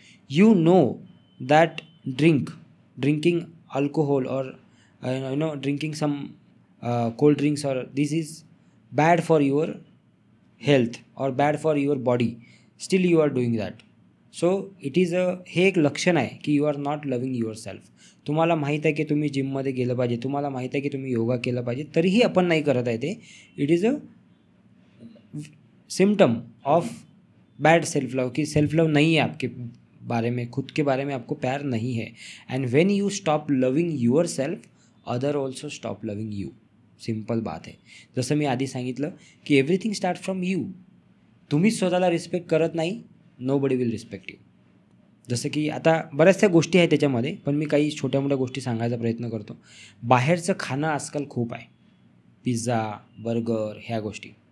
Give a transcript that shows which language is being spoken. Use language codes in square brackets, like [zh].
[en] You know that drinking alcohol or drinking some cold drinks or this is bad for your health or bad for your body, still you are doing that. So it is [mr] हे एक लक्षण आहे की [en] You are not loving yourself. [mr] तुम्हाला माहीत आहे की तुम्ही जिममध्ये गेलं पाहिजे, तुम्हाला माहीत आहे की तुम्ही योगा केलं पाहिजे, तरीही आपण नाही करत आहे ते. [en] it is a symptom of bad self love, [hi] कि सेल्फ लव नहीं है आपके बारे में, खुद के बारे में आपको प्यार नहीं है. [en] And when you stop loving yourself, other also stop loving you. [mr] Simple बात आहे. जसं मी आधी सांगितलं की [en] Everything start from you. [mr] तुम्हीच स्वतःला रिस्पेक्ट करत नाही, [en] Nobody will respect you. [mr] जसं की आता बऱ्याचशा गोष्टी आहेत त्याच्यामध्ये, पण मी काही छोट्या मोठ्या गोष्टी सांगायचा प्रयत्न करतो. बाहेरचं खाणं आजकाल खूप आहे, पिझ्झा, बर्गर, ह्या गोष्टी.